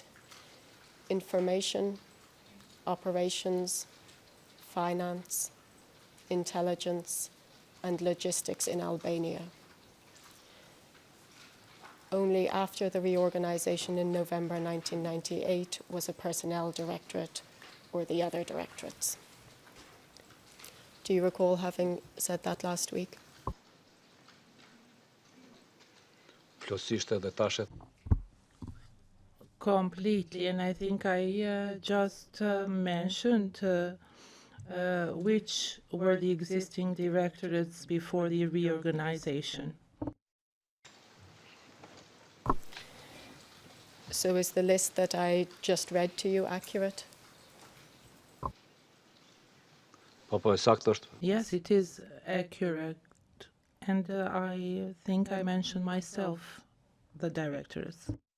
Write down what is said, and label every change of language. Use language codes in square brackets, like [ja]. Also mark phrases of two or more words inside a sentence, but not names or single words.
[en] Information, operations, finance, intelligence, and logistics in Albania. Only after the reorganization in November 1998 was a personnel directorate or the other directorates. Do you recall having said that last week? [sq] Plotësisht edhe tashet. [en] Completely, and I think I just mentioned which were the existing directorates before the reorganization. So is the list that I just read to you accurate? [sq] Po e saktë është. [en] Yes, it is accurate, and I think I mentioned myself the directors.